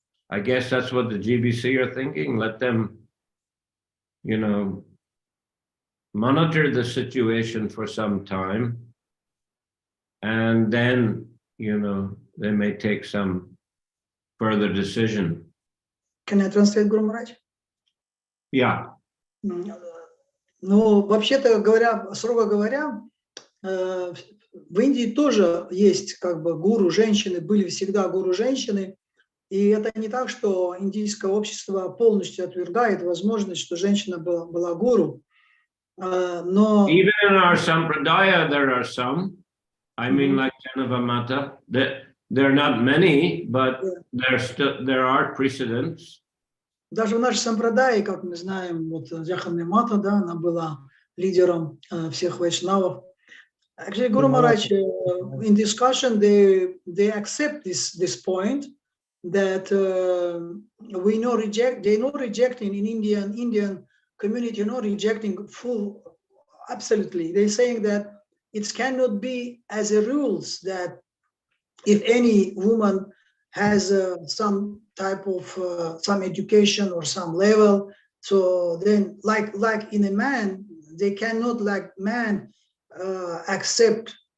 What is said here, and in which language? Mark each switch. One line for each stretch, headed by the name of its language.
English: I guess that's what the GBC are thinking. Let them, monitor the situation for some time, and then, they may take some further decision. Can I translate, Guru Maharaj? Yeah.
Russian: Ну, вообще-то говоря, строго говоря, в Индии тоже есть как бы гуру женщины, были всегда гуру женщины, и это не так, что индийское общество полностью отвергает возможность, что женщина была гуру. Но
English: even in our sampradaya there are some. I mean, like Janava Mata, there are not many, but there are precedents.
Russian: Даже в нашей сампрадае, как мы знаем, вот Джаханна Мата, да, она была лидером всех вайшнавов.
English: Actually, Guru Maharaj, in discussion, they accept this point that they know rejecting in Indian community, rejecting full, absolutely. They're saying that it cannot be as a rules that if any woman has some type of some education or some level, so then like in a man, they cannot like man accept